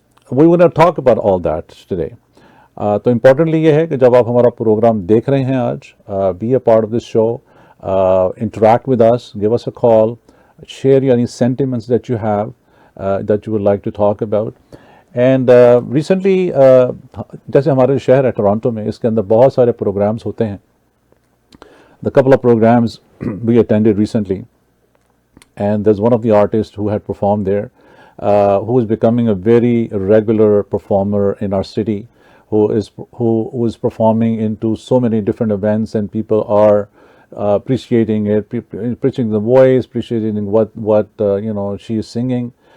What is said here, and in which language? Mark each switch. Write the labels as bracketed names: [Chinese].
[English] We will not talk about all that today. [Urdu] تو importantly یہ ہے کہ جب آپ ہمارا پروگرام دیکھ رہے ہیں آج, [English] Be a part of this show, interact with us, give us a call, share any sentiments that you have, that you would like to talk about. And recently, [Urdu] جیسے ہمارے شہر ہے ٹورانٹو میں, اس کے اندر بہت سارے پروگرامز ہوتے ہیں. [English] The couple of programs we attended recently, and there's one of the artists who had performed there, who is becoming a very regular performer in our city, who is performing into so many different events, and people are appreciating it, appreciating the voice, appreciating what she is singing.